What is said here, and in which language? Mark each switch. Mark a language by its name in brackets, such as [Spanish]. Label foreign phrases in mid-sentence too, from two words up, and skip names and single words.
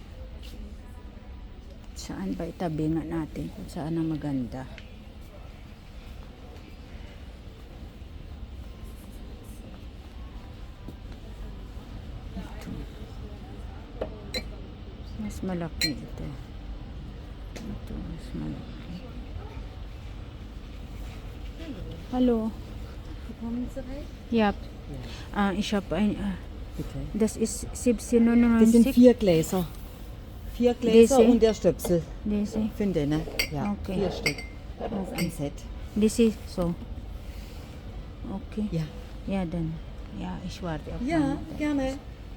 [Filipino] Saan ba itabi nga natin kung saan ang maganda? Ito. Mas malaki ito. Ito mas malaki. [German] Hallo. Kommen Sie rein? Ja. Ja. Ich habe ein... Bitte. das ist Das sind 17,99. 4 Gläser. 4 Gläser Diese? und der Stöpsel. Diese. Finde, ne? Ja, Okay. 4 Stück. Das ist ein Set. [English] This is so. [German] Okay. Ja. Ja, dann. Ja, ich warte auf Ja, meine. gerne.